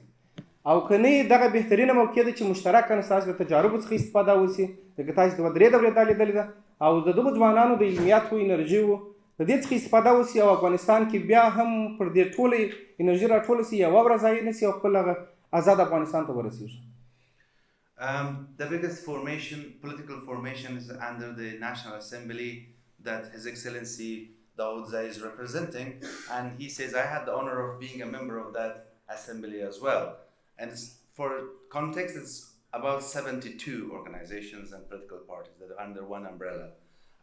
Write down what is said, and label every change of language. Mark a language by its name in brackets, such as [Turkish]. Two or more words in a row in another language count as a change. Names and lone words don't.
[Pashto] او که نه دغه بهترینه موقع ده چې مشترکاً ستاسو د تجاربو څخه استفاده وشي، ځکه تاسو د 3 دورې دا لیدلې ده، او د دغو ځوانانو د علمیاتو، انرژیو د دې څخه استفاده وشي، او افغانستان کې بیا هم پر دې ټولې انرژي راټوله شي، یوه ورځ ضایع نه شي، او خپل هغه آزاد افغانستان ته ورسېږي. [English] The biggest political formation is under the National Assembly that His Excellency Daudzai is representing, and he says, I had the honor of being a member of that assembly as well. And for context, it's about 72 organizations and political parties that are under one umbrella.